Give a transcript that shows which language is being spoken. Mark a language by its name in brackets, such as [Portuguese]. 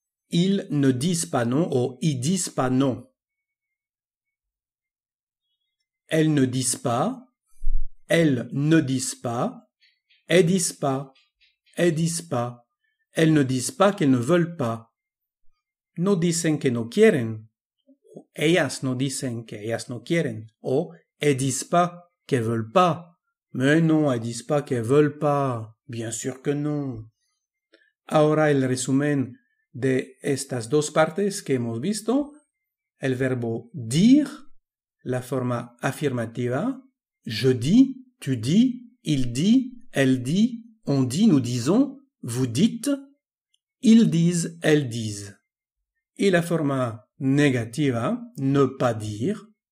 [French] Ils ne disent pas non ou ils disent pas non. Elles ne disent pas. Elles disent pas. Elles disent pas. Elles ne disent pas qu'elles ne veulent pas. [Spanish] No dicen que no quieren. Ellas no dicen que ellas no quieren. [French] O elles disent pas qu'elles veulent pas. Mais non, elles disent pas qu'elles veulent pas. Bien sûr que non. [Spanish] Ahora el resumen de estas dos partes que hemos visto. El verbo dire, la forma afirmativa. [French] Je dis, tu dis, il dit, elle dit, on dit, nous disons, vous dites, ils disent, elles disent. [Spanish] Et la forma négativa, ne pas dire.